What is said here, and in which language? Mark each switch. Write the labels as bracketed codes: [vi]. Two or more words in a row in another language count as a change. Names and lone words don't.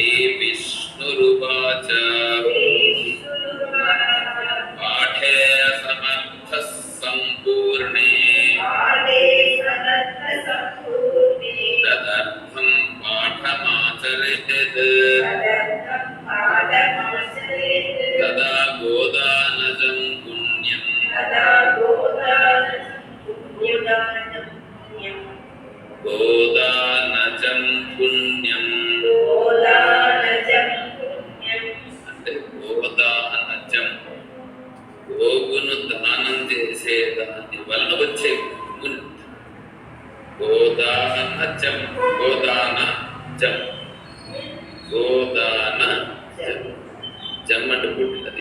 [sa] विष्णुरुवाच पाठे समर्थः सम्पूर्णे तदर्थं पाठमाचरेत् तदा गोदानजं पुण्यं गोदानजं पुण्यं [te] అంటే గోదానజం గోవును దానం చేసే దాని వలన వచ్చే పుణ్యం. గోదానజం గోదానజం గోదానజం జం అంటే పుట్టినది.